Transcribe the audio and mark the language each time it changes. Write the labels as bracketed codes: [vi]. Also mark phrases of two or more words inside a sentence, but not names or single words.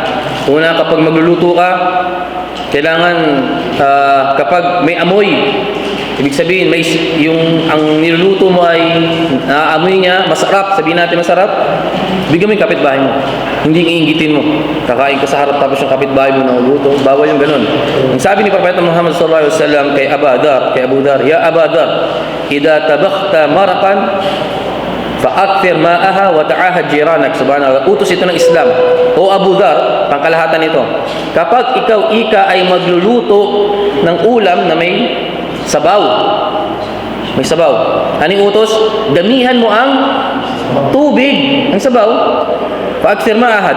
[tl] Una, kapag magluluto ka, kailangan kapag may amoy, ibig sabihin ang niluluto mo ay naaamoy niya, masarap, sabihin natin masarap, bigyan mo yung kapitbahay mo. Hindi iinggitin mo. Kakain ka sa harap tapos yung kapitbahay mo nanguluto. Bawal yung ganun. Ang sabi ni Propeta Muhammad [ar] صلى الله عليه وسلم [tl] kay Abu Dar, [ar] "يا أبا ذر إذا طبخت مرقا فأكثر ماءها وتعاهد جيرانك." [tl] Subhanallah. Utos ito ng Islam. O Abu Dar, pangkalahatan ito. Kapag ikaw ay magluluto ng ulam na may sabaw. May sabaw. Anong utos? Damihan mo ang tubig, ang sabaw. [ar] فأكثر ماءها.